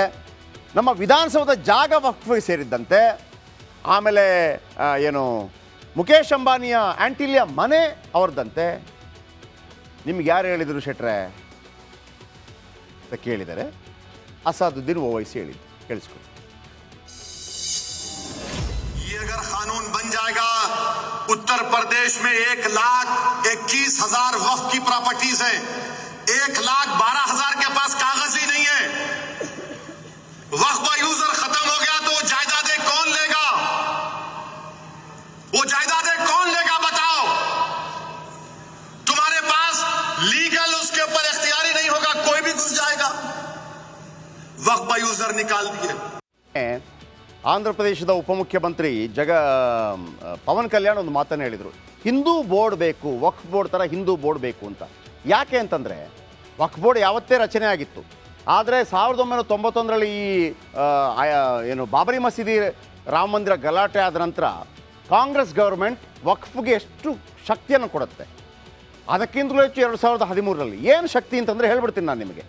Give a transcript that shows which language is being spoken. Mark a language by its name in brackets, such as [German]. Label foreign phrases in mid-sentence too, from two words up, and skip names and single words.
[Kannada] ನಮ್ಮ ವಿಧಾನಸೌಧ ಜಾಗ ವಕ್ಫ್ಗೆ ಸೇರಿದ್ದಂತೆ. ಆಮೇಲೆ ಏನು ಮುಖೇಶ್ ಅಂಬಾನಿಯ ಆಂಟಿಲಿಯ ಮನೆ ಅವ್ರದ್ದಂತೆ. ನಿಮ್ಗೆ ಯಾರು ಹೇಳಿದರು ಶೆಟ್ರೆ ಅಂತ ಕೇಳಿದರೆ ಅಸಾದುದ್ದೀನ್ ಓವೈಸಿ ಹೇಳಿದ್ದು. ಕೇಳಿಸ್ಕೊಳ್ಳಿ. [Hindi] ये अगर कानून बन जाएगा उत्तर प्रदेश में 1,21,000 वक्फ की प्रॉपर्टीज है। 1,12,000 के पास कागज ही नहीं है। वक्फ का यूजर खत्म हो गया तो जायदादें कौन लेगा? वो जायदादें कौन लेगा बताओ? तुम्हारे पास लीगल उसके ऊपर इख्तियारी नहीं होगा, कोई भी घुस जाएगा। वक्फ का यूजर निकाल दिए। [Kannada] ಆಂಧ್ರ ಪ್ರದೇಶದ ಉಪಮುಖ್ಯಮಂತ್ರಿ ಪವನ್ ಕಲ್ಯಾಣ್ ಒಂದು ಮಾತನ್ನು ಹೇಳಿದರು, ಹಿಂದೂ ಬೋರ್ಡ್ ಬೇಕು, ವಕ್ಫ್ ಬೋರ್ಡ್ ಥರ ಹಿಂದೂ ಬೋರ್ಡ್ ಬೇಕು ಅಂತ. ಯಾಕೆ ಅಂತಂದರೆ ವಕ್ಫ್ ಬೋರ್ಡ್ ಯಾವತ್ತೇ ರಚನೆ ಆಗಿತ್ತು, ಆದರೆ 1991ರಲ್ಲಿ ಈ ಏನು ಬಾಬರಿ ಮಸೀದಿ ರಾಮ ಮಂದಿರ ಗಲಾಟೆ ಆದ ನಂತರ ಕಾಂಗ್ರೆಸ್ ಗೌರ್ಮೆಂಟ್ ವಕ್ಫ್ಗೆ ಎಷ್ಟು ಶಕ್ತಿಯನ್ನು ಕೊಡುತ್ತೆ, ಅದಕ್ಕಿಂತಲೂ ಹೆಚ್ಚು 2013ರಲ್ಲಿ ಏನು ಶಕ್ತಿ ಅಂತಂದರೆ ಹೇಳ್ಬಿಡ್ತೀನಿ ನಾನು ನಿಮಗೆ.